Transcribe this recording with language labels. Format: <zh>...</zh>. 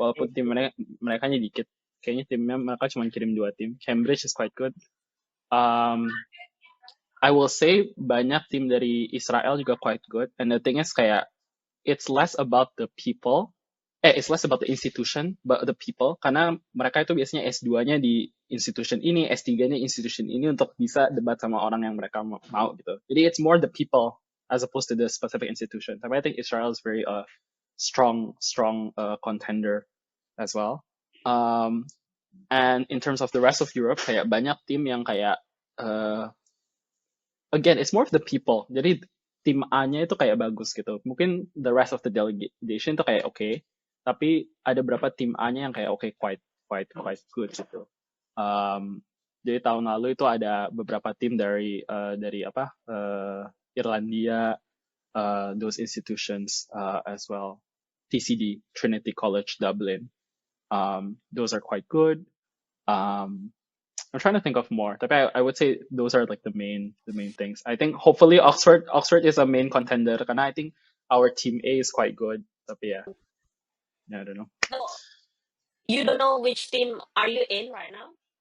<id>Walaupun tim mereka nya dikit. Kayaknya timnya mereka cuma kirim 2 tim. Cambridge is quite good.</id> <en>Um, I will say banyak tim dari Israel juga quite good. And the thing is kayak it's less about the people. It's less about the institution, but the people.</en> <id>Karena mereka itu biasanya S2-nya di institution ini, S3-nya institution ini untuk bisa debat sama orang yang mereka mau gitu.</id> <en>Jadi it's more the people as opposed to the specific institution. Tapi I think Israel is very strong contender as well. And in terms of the rest of Europe, kayak banyak tim yang kayak uh, again, it's more of the people.</en> <id>Jadi tim A-nya itu kayak bagus gitu. Mungkin the rest of the delegation itu kayak oke, tapi ada berapa tim A-nya yang kayak oke, quite good gitu. Jadi tahun lalu itu ada beberapa tim dari apa Irlandia, those institutions as well.</id> <en>TCD, Trinity College Dublin. Those are quite good. Um, I'm trying to think of more. Tapi I would say those are like the main things. I think hopefully Oxford is a main contender karena I think our team A is quite good. Tapi ya, I don't know. So, you don't know which team are you in right now?</en>